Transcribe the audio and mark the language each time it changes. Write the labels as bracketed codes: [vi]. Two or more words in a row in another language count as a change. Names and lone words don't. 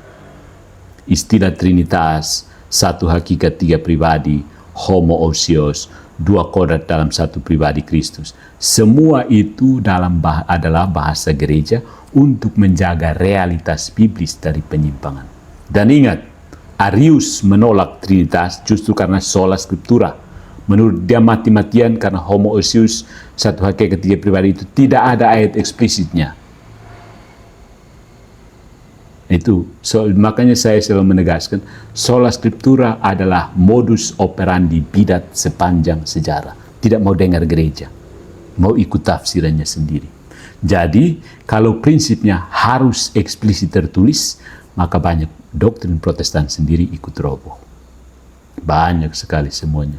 [id] Istilah Trinitas, satu hakikat tiga pribadi, homoousios, dua kodrat dalam satu pribadi Kristus. Semua itu adalah bahasa gereja untuk menjaga realitas biblis dari penyimpangan. Dan ingat, Arius menolak Trinitas justru karena [la] sola scriptura. [id] Menurut dia mati-matian karena homoousios, satu hakikat tiga pribadi itu tidak ada ayat eksplisitnya. Makanya saya selalu menegaskan, [la] sola scriptura [id] adalah [la] modus operandi [id] bidat sepanjang sejarah. Tidak mau dengar gereja, mau ikut tafsirannya sendiri. Jadi, kalau prinsipnya harus eksplisit tertulis, maka banyak doktrin Protestan sendiri ikut roboh. Banyak sekali semuanya.